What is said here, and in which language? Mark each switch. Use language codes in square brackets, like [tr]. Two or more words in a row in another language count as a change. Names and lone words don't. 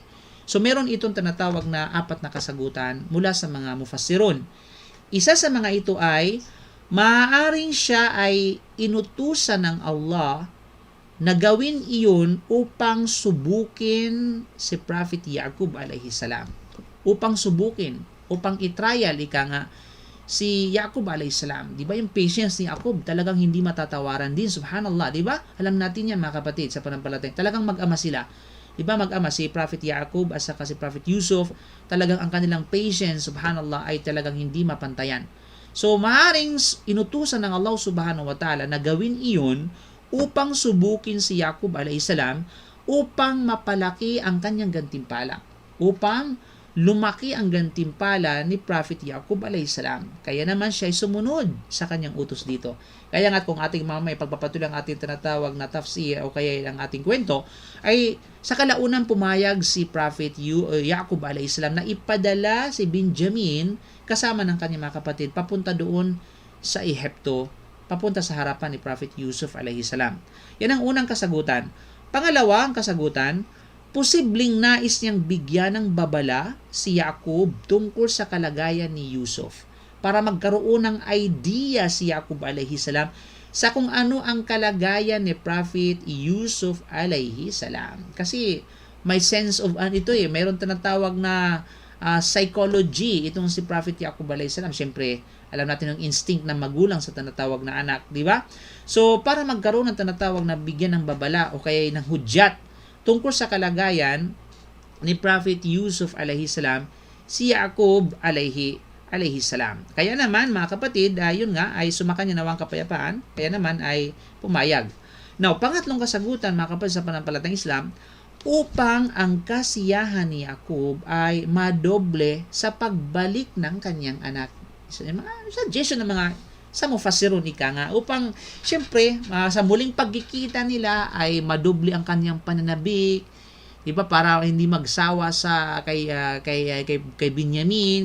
[tl] So meron itong tinatawag na 4 na kasagutan mula sa mga mufassirun. Isa sa mga ito ay maaaring siya ay inutusan ng Allah na gawin iyon upang subukin si Prophet Yaqub [ar] عليه السلام. [tl] Upang subukin, upang itrial, si Yaqub [ar] عليه السلام. [tl] Di ba yung patience ni Yaqub talagang hindi matatawaran din, subhanallah, di ba? Alam natin yan mga kapatid sa panampalataya. Talagang mag-ama sila. Di ba mag-ama si Prophet Yaqub at saka si Prophet Yusuf, talagang ang kanilang patience, subhanallah, ay talagang hindi mapantayan. So, maaaring inutusan ng Allah [ar] سبحانه وتعالى [tl] na gawin iyon upang subukin si Yaqub [ar] عليه السلام, [tl] upang mapalaki ang kanyang gantimpala, upang lumaki ang gantimpala ni Prophet Yaqub [ar] عليه السلام. [tl] Kaya naman siya ay sumunod sa kanyang utos dito. Kaya nga kung ating mamay pagpapatuloy ang ating tinatawag na tafsir o kaya ang ating kwento, ay sa kalaunan pumayag si Prophet Yaqub [ar] عليه السلام [tl] na ipadala si Benjamin kasama ng kanyang mga kapatid papunta doon sa Ehipto, papunta sa harapan ni Prophet Yusuf [ar] عليه السلام. [tl] Yan ang unang kasagutan. Pangalawa, ang kasagutan, posibleng nais niyang bigyan ng babala si Yaqub tungkol sa kalagayan ni Yusuf para magkaroon ng idea si Yaqub [ar] عليه السلام [tl] sa kung ano ang kalagayan ni Prophet Yusuf [ar] عليه السلام. [tl] Kasi may [en] sense of [tl] ito mayroon tinatawag na psychology itong si Prophet Yaqub [ar] عليه السلام. [tl] Siyempre, alam natin ang instinct ng magulang sa tinatawag na anak, di ba? So, para magkaroon ng tinatawag na bigyan ng babala o kaya ng hudyat tungkol sa kalagayan ni Prophet Yusuf [ar] عليه السلام, [tl] si Yaqub [ar] عليه السلام. [tl] Kaya naman mga kapatid, yun nga ay sumakanya nawang kapayapaan, kaya naman ay pumayag. Now, pangatlong kasagutan mga kapatid sa pananampalatayang Islam, upang ang kasiyahan ni Yaqub ay madoble sa pagbalik ng kanyang anak. Mga suggestion ng mga sa mufassirun nga upang siyempre sa muling pagkikita nila ay madoble ang kanyang pananabik, di ba, para hindi magsawa sa kay Benjamin.